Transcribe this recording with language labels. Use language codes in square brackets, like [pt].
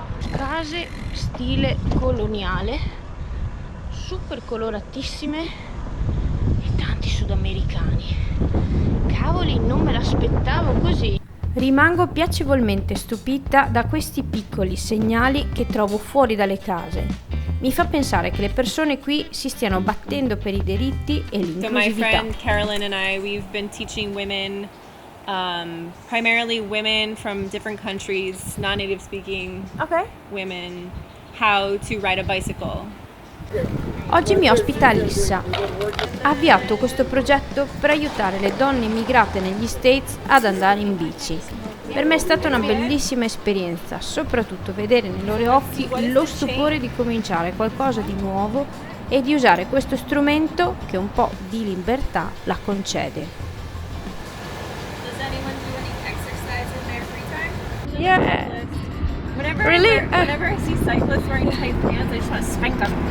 [it] Case stile coloniale, super coloratissime e tanti sudamericani. Cavoli, non me l'aspettavo così. Rimango piacevolmente stupita da questi piccoli segnali che trovo fuori dalle case. Mi fa pensare che le persone qui si stiano battendo per i diritti e l'inclusività. [en] So my friend Carolyn and I, we've been teaching women, primarily women from different countries, non-native speaking women, how to ride a bicycle. [it] Oggi mi ospita Alissa. Ha avviato questo progetto per aiutare le donne immigrate negli States ad andare in bici. Per me è stata una bellissima esperienza, soprattutto vedere nei loro occhi lo stupore di cominciare qualcosa di nuovo e di usare questo strumento che un po' di libertà la concede. [en] Does anyone do any exercise in their free time? Yeah. Whenever, Really? whenever I see cyclists wearing tight pants, I just want to spank them.